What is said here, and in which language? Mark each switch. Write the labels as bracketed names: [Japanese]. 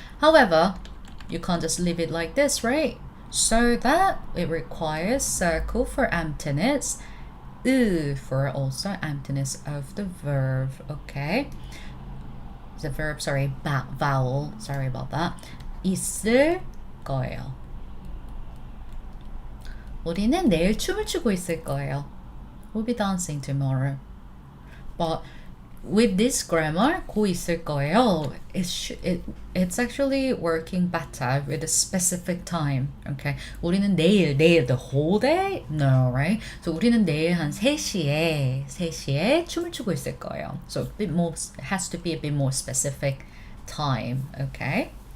[English] However, you can't just leave it like this, right? So that it requires circle for emptiness, for also emptiness of the verb, okay? The verb, sorry, vowel, sorry about that. [Korean] 있을 거예요. 우리는 내일 춤을 추고 있을 거예요. [English] We'll be dancing tomorrow. But with this grammar, 고 있을 거예요, it's actually working better with a specific time. Okay? [Korean] 우리는 내일, [English] the whole day? No, right? So [Korean] 우리는 내일 한 3시에 춤을 추고 있을 거예요. [English] So a bit more, it has to be a bit more specific time. Okay?